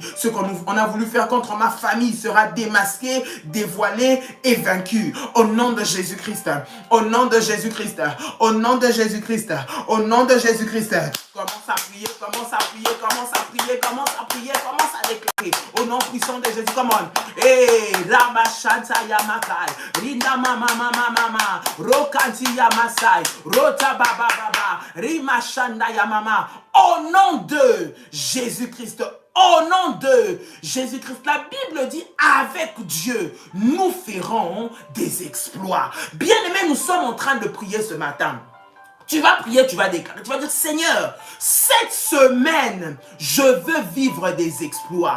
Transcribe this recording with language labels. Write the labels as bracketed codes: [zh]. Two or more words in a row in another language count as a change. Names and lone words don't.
[fr] Ce qu'on a voulu faire contre ma famille sera démasqué, dévoilé et vaincu. Au nom de Jésus-Christ, au nom de Jésus-Christ, au nom de Jésus-Christ, au nom de Jésus-Christ. Commence à prier, commence à prier, commence à prier, commence à prier, commence à déclarer. Au nom puissant de Jésus, [en] come on. Hey, Rama Shanta Yamakai, Rinda Mama Mama Mama, Rokanti Yamasai, Rota Baba Baba, Rima Shanda Yamama. [fr] Au nom de Jésus-Christ, au nom de Jésus-Christ, la Bible dit, avec Dieu, nous ferons des exploits. Bien-aimés, nous sommes en train de prier ce matin. Tu vas prier, tu vas déclarer, tu vas dire, Seigneur, cette semaine, je veux vivre des exploits.